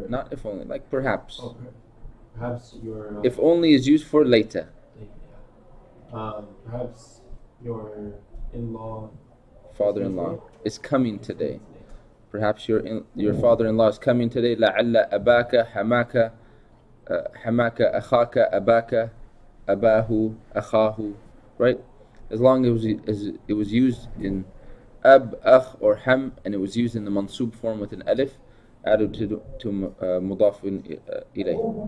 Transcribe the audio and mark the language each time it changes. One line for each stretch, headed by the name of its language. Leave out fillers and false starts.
English: Not if only, like perhaps. Oh, perhaps your... If only is used for later. Perhaps your in-law... Father-in-law is coming today. Perhaps your father-in-law is coming today.
Arabic: لعل أباك حماك حماك أخاك أباك أباه أخاه.
English: Right? As long as it was used in Ab, Akh or Ham, and it was used in the mansub form with an alif added to mudaf ilayh.